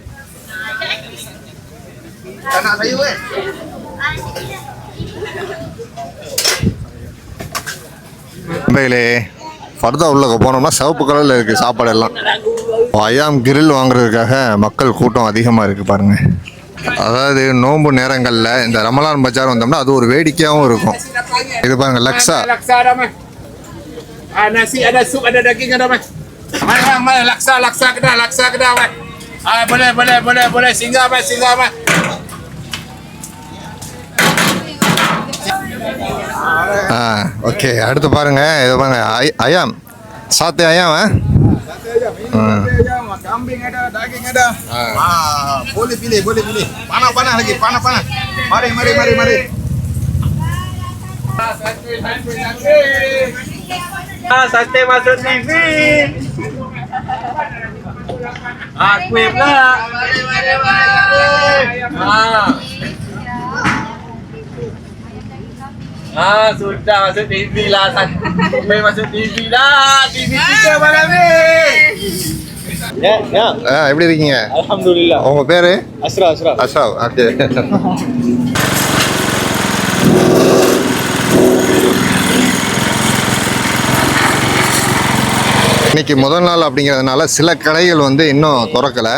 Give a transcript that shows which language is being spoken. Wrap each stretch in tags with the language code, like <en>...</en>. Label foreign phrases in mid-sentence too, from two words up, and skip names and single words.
<ta>மும்பையிலே ஃபர்தா உள்ள போனோம்னா சிவப்பு கலரில் இருக்குது சாப்பாடு எல்லாம்.</ta> <ms>ayam grill</ms> <ta>வாங்குறதுக்காக மக்கள் கூட்டம் அதிகமாக இருக்குது பாருங்கள். அதாவது நோன்பு நேரங்களில் இந்த ரமலான் பஜார் வந்தோம்னா அது ஒரு வேடிக்கையாகவும் இருக்கும். இது பாருங்க லக்ஸா.</ta> <ms>Laksa ada mas. Nasi ada, sup ada, daging ada mas. Mana laksa kedah mas. Boleh singgah mas.</ms> <ta>ஓகே அடுத்து பாருங்க இது பாருங்க</ta> <ms>ayam sate ayam. Kambing ada, daging ada. Boleh pilih. Panah lagi, panah. Mari. Sate masuk TV. Kuih pula. Sudah masuk TV lah. Sampai masuk TV lah. TV kita malam ni. Ya.</ms> <ta>எப்படி இருக்கீங்க? Alhamdulillah. உங்க பேரு? Ashraf. அஷ்ரப். ஓகே. இன்னைக்கு முதல் நாள் அப்படிங்கிறதுனால சில கடைகள் வந்து இன்னும் திறக்கலை.</ta>